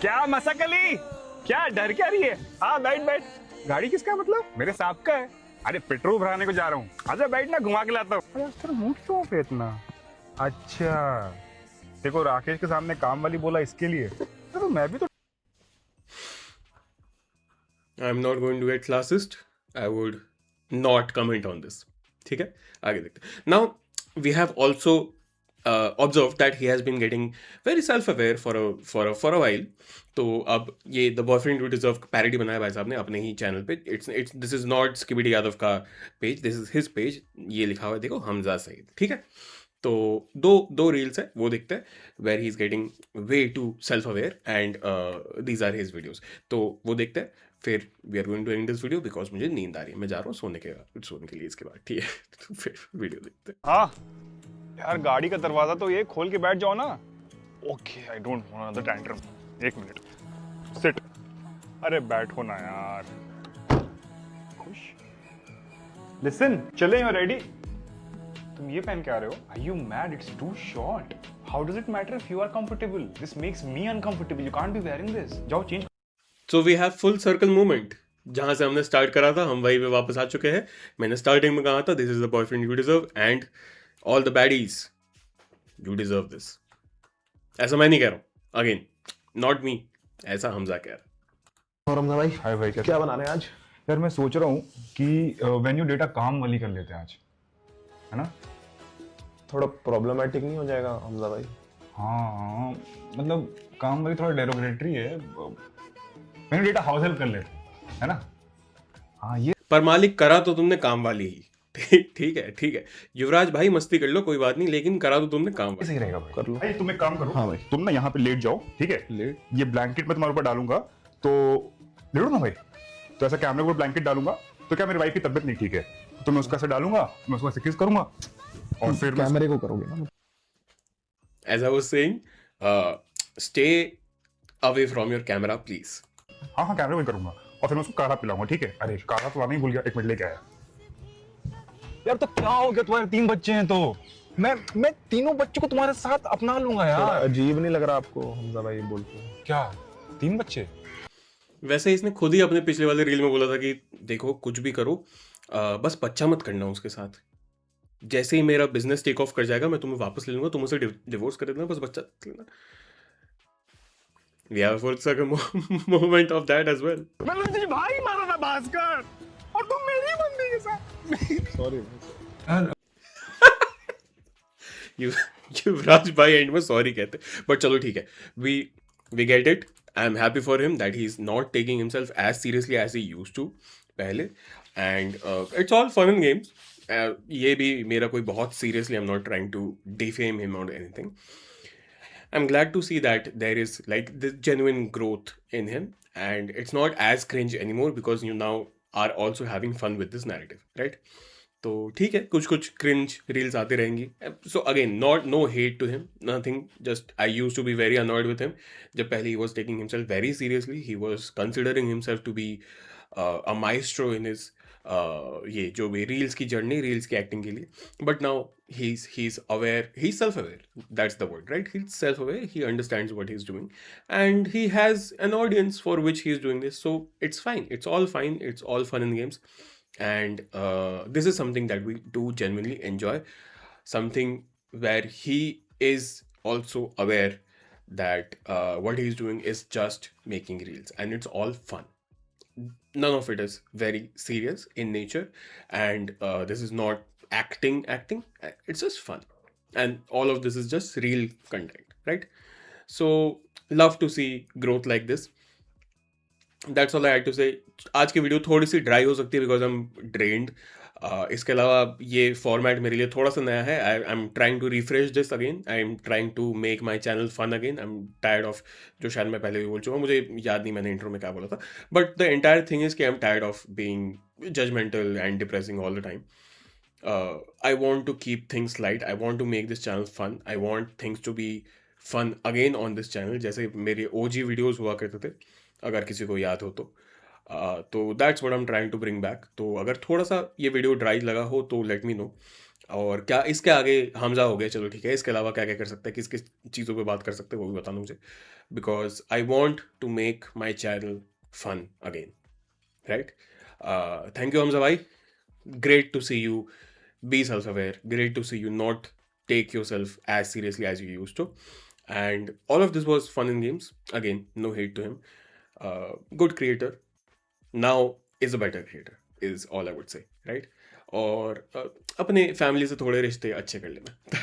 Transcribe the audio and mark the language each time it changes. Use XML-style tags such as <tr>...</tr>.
<hi>क्या मसकली? क्या डर क्या रही है? हाँ, बैठ। गाड़ी किसका मतलब? मेरे साहब का है। अरे पेट्रोल भराने को जा रहा हूँ। आजा बैठ ना, घुमा के लाता हूँ। अरे तेरा मूड क्यों पे इतना? अच्छा, देखो राकेश के सामने काम वाली बोला इसके लिए, तो मैं भी तो।</hi> <en>I'm not going to get classist. I would not comment on this.</en> <hi>ठीक है, आगे देखते हैं.</hi> <en>Now we have also observed that he has been getting very self-aware for a while.</en> <hi>तो अब ये The Boyfriend You Deserve parody बनाया भाई साहब ने अपने ही चैनल पे.</hi> <en>This is not Skibidi</en> <hi>Yadav का page,</hi> <en>this is his page.</en> <hi>ये लिखा हुआ है देखो, हमजा सईद. ठीक है, तो दो रील्स है, वो देखते हैं</hi> <en>Where he is getting way to self aware and these are his videos.</en> <hi>तो वो देखते हैं, फिर</hi> <en>we are going to end this video because</en> <hi>मुझे नींद आ रही है, मैं जा रहा हूँ सोने के लिए इसके बाद. ठीक है, तो फिर वीडियो देखते हैं. हाँ यार, गाड़ी का दरवाजा तो ये खोल के बैठ जाओ ना.</hi> <en>Okay, I don't want another tantrum.</en> <hi>1 minute, seat. अरे बैठो ना यार. खुश.</hi> <en>Listen, चले, you ready?</en> <hi>तुम ये पहन के आ रहे हो?</hi> <en>Are you mad? It's too short. How does it matter if you are comfortable? This makes me uncomfortable. You can't be wearing this.</en> <hi>जाओ change.</hi> <en>So we have full circle movement.</en> <hi>जहां से हमने स्टार्ट करा था हम वहीं पे वापस आ चुके हैं। मैंने स्टार्टिंग में कहा था</hi> <en>This is the boyfriend you deserve and all the baddies you deserve this.</en> <hi>ऐसा मैं नहीं कह रहा हूं,</hi> <en>again not me,</en> <hi>ऐसा हमजा कह रहा है। और हमजा भाई हाय भाई, क्या बना रहे हैं आज? यार मैं सोच रहा हूँ कि वेन्यू डेटा काम वाली कर लेते हैं आज, है ना? थोड़ा प्रॉब्लमेटिक नहीं हो जाएगा हमजा भाई? हाँ, मतलब काम वाली थोड़ा डेरोगेटरी है, वेन्यू डेटा हाउस हेल्प कर लेते हैं, है ना? हाँ ये पर मालिक करा तो तुमने काम वाली ही। ठीक है ठीक है युवराज भाई, मस्ती कर लो कोई बात नहीं, लेकिन करा तो तुमने काम वाली। सही रहेगा भाई। कर लो। भाई तुम एक काम करो, हाँ भाई। तुम ना यहाँ पे लेट जाओ, ठीक है? लेट? ये ब्लैंकेट मैं तुम्हारे ऊपर डालूंगा, तो लेटो ना भाई। तो ऐसा कैमरे के ऊपर ब्लैंकेट डालूंगा, तो क्या मेरी वाइफ की तबीयत नहीं ठीक है, तो मैं उसका ऐसे डालूंगा, मैं उसको ऐसे किस करूंगा, और फिर मैं कैमरे को करोगे ना?</hi> <en>As I was saying, stay away from your camera please.</en> <hi>हाँ हाँ कैमरे में करूंगा, और फिर मैं उसको काढ़ा पिलाऊंगा, ठीक है? अरे काढ़ा तो लाना ही भूल गया, एक मिनट लेके आया। यार तो क्या हो गया, तुम्हारे 3 बच्चे हैं तो मैं तीनों बच्चों को तुम्हारे साथ अपना लूंगा थोड़ा यार। अजीब नहीं लग रहा आपको हमजा भाई बोलते हैं? क्या 3 बच्चे? वैसे इसने खुद ही अपने पिछले वाले रील में बोला था कि देखो कुछ भी करो, बस बच्चा मत करना उसके साथ। जैसे ही मेरा बिजनेस टेक ऑफ कर जाएगा मैं तुम्हें वापस ले लूंगा, तुम उसे डिवोर्स कर देना, बस बच्चा मत लेना।</hi> <en>We have a full circle moment of that as well.</en> <hi>मैंने तुझे भाई मारा ना भास्कर, और तुम मेरी मम्मी के साथ। सॉरी। युवराज भाई एंड में सॉरी कहते, बट चलो ठीक है,</hi> <en>We get it. I am happy for him that he is not taking himself as seriously as he used to</en> <hi>पहले,</hi> <en>And it's all fun and games.</en> <hi>ये भी मेरा कोई बहुत seriously,</hi> <en>I am not trying to defame him और anything. I'm glad to see that there is like this genuine growth in him, and it's not as cringe anymore because you now are also having fun with this narrative, right?</en> <hi>तो ठीक है, कुछ कुछ cringe reels आती रहेंगी।</hi> <en>So again no hate to him, nothing, just I use to be very annoyed with him.</en> <hi>जब पहले he</hi> <en>was taking himself very seriously, he was considering himself to be a maestro in his</en> <hi>ये जो भी reels की journey, reels की acting के लिए।</hi> <en>But now he is aware, he's self-aware, that's the word, right? He's self-aware, he understands what he's doing, and he has an audience for which he's doing this, so it's fine, it's all fine, it's all fun and games. And this is something that we do genuinely enjoy, something where he is also aware that what he's doing is just making reels and it's all fun. None of it is very serious in nature, and this is not acting, it's just fun, and all of this is just real content, right? So love to see growth like this. That's all I had to say.</en> <hi>आज की video थोड़ी सी dry हो सकती है</hi> <en>Because I am drained.</en> <hi>इसके अलावा ये format मेरे लिए थोड़ा सा नया है।</hi> <en>I am trying to refresh this again, I am trying to make my channel fun again. I am tired of,</en> <hi>जो शायद मैं पहले भी बोल चुका हूँ, मुझे याद नहीं मैंने इंट्रो में क्या बोला था,</hi> <en>But the entire thing is कि I am tired of being judgmental and depressing all the time. I want to keep things light. I want to make this channel fun. I want things to be fun again on this channel,</en> <hi>जैसे मेरे OG videos हुआ करते थे, अगर किसी को याद हो तो</hi> <en>That's what I am trying to bring back.</en> <hi>तो अगर थोड़ा सा ये वीडियो ड्राई लगा हो तो</hi> <en>Let me know.</en> <hi>और क्या इसके आगे हमजा हो गया, चलो ठीक है, इसके अलावा क्या क्या कर सकते हैं, किस किस चीज़ों पे बात कर सकते हैं वो भी बताना मुझे,</hi> <en>Because I want to make my channel fun again, right. Thank you Hamza भाई, great to see you be self-aware, great to see you not take yourself as seriously as you used to, and all of this was fun and games. Again, no hate to him, good creator, now is a better creator is all I would say, right?</en> <hi>और अपने family से थोड़े रिश्ते अच्छे कर लेना.</hi>